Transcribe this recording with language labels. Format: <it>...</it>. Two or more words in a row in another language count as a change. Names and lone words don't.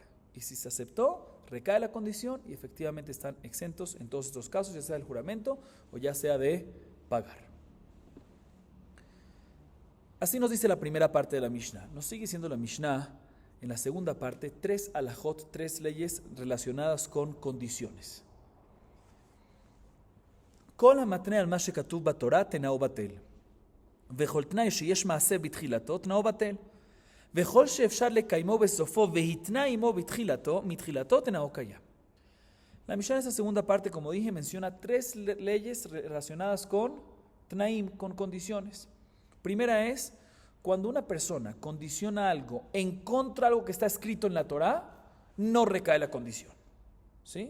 <es>Y si se aceptó, recae la condición y efectivamente están exentos en todos estos casos, ya sea del juramento o ya sea de pagar. Así nos dice la primera parte de la Mishnah. Nos sigue diciendo la Mishnah en la segunda parte 3 alajot, 3 leyes relacionadas con condiciones.</es> <he>כל המתנה על מה שכתוב בתורה תנאו בטל. וכל תנאי שיש מעשה בתחילתו, תנאו בטל. וכל שאפשר לקיימו בסופו והתנה עמו מתחילתו, תנאו קיים.</he> <es>La Mishnah en esa segunda parte, como dije, menciona 3 leyes relacionadas con tnaim, con condiciones. Primera es, cuando una persona condiciona algo en contra de algo que está escrito en la Torá, no recae la condición. ¿Sí?</es>